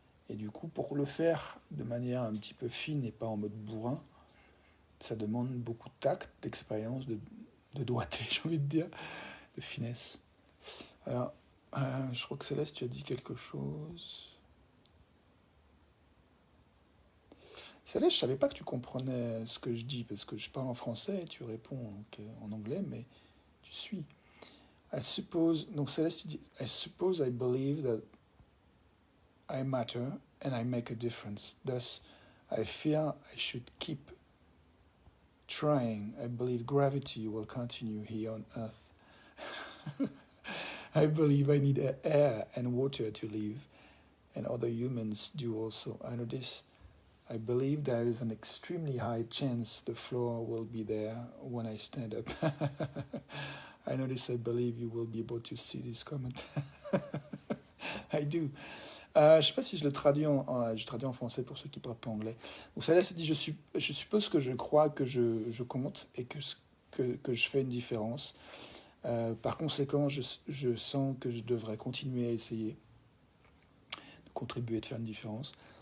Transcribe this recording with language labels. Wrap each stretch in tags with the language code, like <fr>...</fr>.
<fr>Et du coup, pour le faire de manière un petit peu fine et pas en mode bourrin, ça demande beaucoup de tact, d'expérience, de doigté, j'ai envie de dire, de finesse. Alors, je crois que Céleste, tu as dit quelque chose. Céleste, je savais pas que tu comprenais ce que je dis, parce que je parle en français et tu réponds en anglais, mais tu suis.</fr> <en>I suppose,</en> <fr>donc Céleste, tu dis,</fr> <en>I suppose I believe that I matter and I make a difference. Thus, I fear I should keep trying. I believe gravity will continue here on Earth. I believe I need air and water to live, and other humans do also. I know this. I believe there is an extremely high chance the floor will be there when I stand up. I know this. I believe you will be able to see this comment. I do.</en> <fr>Je sais pas si je le traduis je traduis en français pour ceux qui ne parlent pas anglais. Donc ça là, c'est dit, je suppose que je crois que je compte et que je fais une différence. Par conséquent, je sens que je devrais continuer à essayer de contribuer, de faire une différence.</fr>